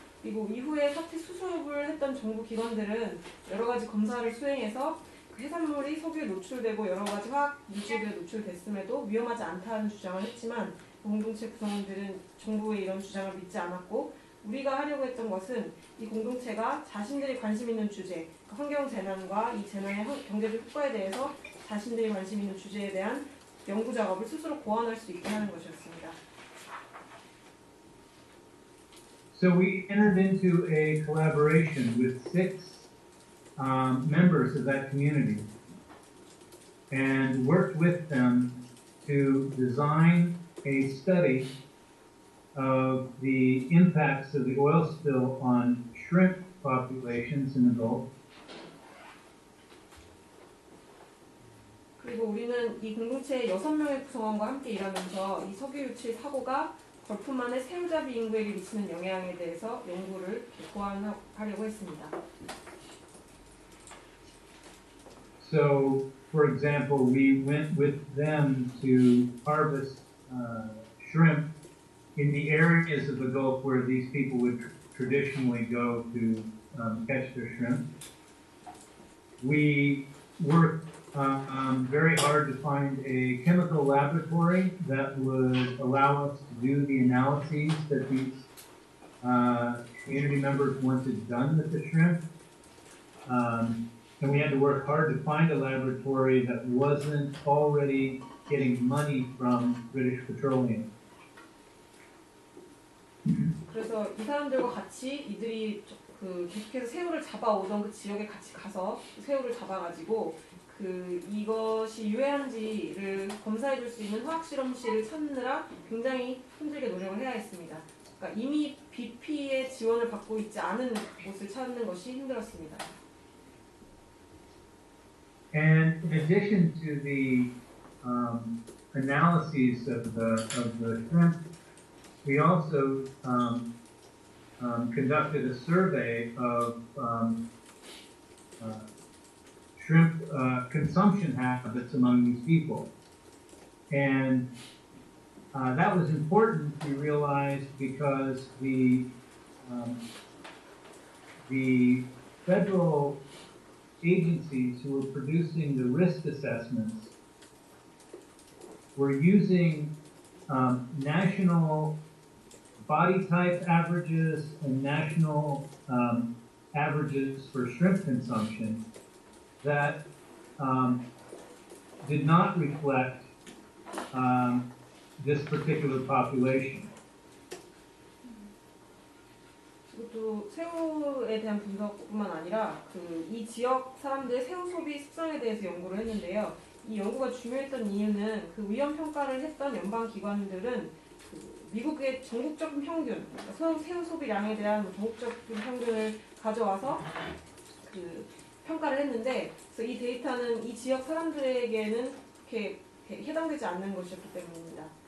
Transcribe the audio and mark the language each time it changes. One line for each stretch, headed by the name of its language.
Korean: 그리고 이후에 사태 수습을 했던 정부 기관들은 여러 가지 검사를 수행해서 그 해산물이 석유에 노출되고 여러 가지 화학 물질에 노출됐음에도 위험하지 않다는 주장을 했지만 공동체 구성원들은 정부의 이런 주장을 믿지 않았고, 우리가 하려고 했던 것은 이 공동체가 자신들이 관심 있는 주제, 환경 재난과 이 재난의 경제적 효과에 대해서 자신들이 관심 있는 주제에 대한 연구 작업을 스스로 고안할 수 있게 하는 것이었습니다.
English: So we entered into a collaboration with 6 members of that community and worked with them to design a study of the impacts of the oil spill on shrimp populations in the Gulf.
Korean: 그리고 우리는 이 공동체의 6명의 구성원과 함께 일하면서 이 석유 유출 사고가 걸프만의 새우잡이 인구에게 미치는 영향에 대해서 연구를 고안하려고 했습니다.
English: So, for example, we went with them to harvest shrimp in the areas of the Gulf where these people would traditionally go to catch their shrimp. We worked very hard to find a chemical laboratory that would allow us to do the analyses that these community members wanted done with the shrimp. And we had to work hard to find a laboratory that wasn't already getting money from British Petroleum.
Korean: 그래서 이 사람들과 같이 이들이 그 계속해서 새우를 잡아오던 그 지역에 같이 가서 새우를 잡아가지고 그 이것이 유해한지를 검사해줄 수 있는 화학 실험실을 찾느라 굉장히 힘들게 노력을 해야 했습니다. 그러니까 이미 BP의 지원을 받고 있지 않은 곳을 찾는 것이 힘들었습니다.
English: And in addition to the analyses of the shrimp, we also conducted a survey of shrimp consumption habits among these people. And that was important, we realized, because the federal agencies who were producing the risk assessments were using national body type averages and national averages for shrimp consumption that did not reflect this particular population.
Korean: 이것도 새우에 대한 분석뿐만 아니라 이 지역 사람들의 새우 소비 습성에 대해서 연구를 했는데요. 이 연구가 중요했던 이유는 그 위험 평가를 했던 연방 기관들은 미국의 전국적인 평균, 그러니까 새우 소비량에 대한 전국적인 평균을 가져와서 평가를 했는데, 그래서 이 데이터는 이 지역 사람들에게는 그렇게 해당되지 않는 것이었기 때문입니다.